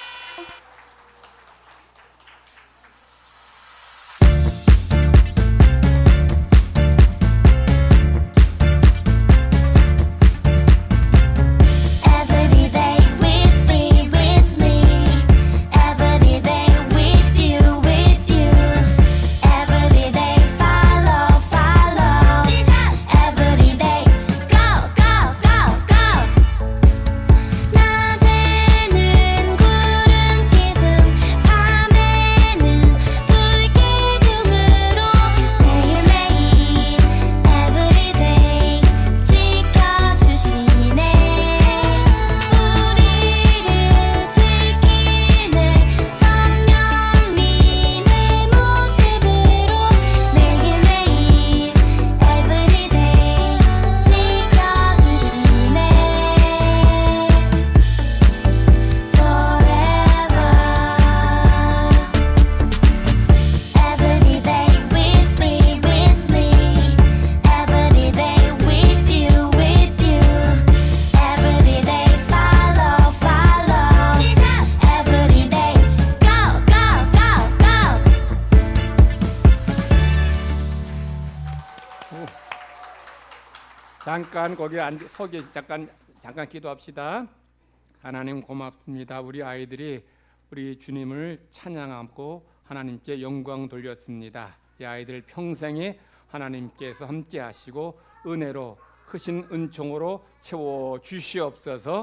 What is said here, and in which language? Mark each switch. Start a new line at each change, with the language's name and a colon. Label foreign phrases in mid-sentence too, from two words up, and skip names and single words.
English: Every day with me, every day with you, every day follow, every day go, go, go, go.
Korean: 낮에는 구름 기둥, 밤에는 불 기둥으로 매일매일
English: every day
Korean: 지켜주시네. 우리를 지키네. 성령님의 모습으로 매일매일
English: every day
Korean: 지켜주시네.
English: Forever every day with me, every day with you, every day follow, every day go, go, go.
Korean: 잠깐 거기 서 계시 잠깐 기도합시다. 하나님 고맙습니다. 우리 아이들이 우리 주님을 찬양하고 하나님께 영광 돌렸습니다. 이 아이들 평생에 하나님께서 함께 하시고 은혜로 크신 은총으로 채워 주시옵소서.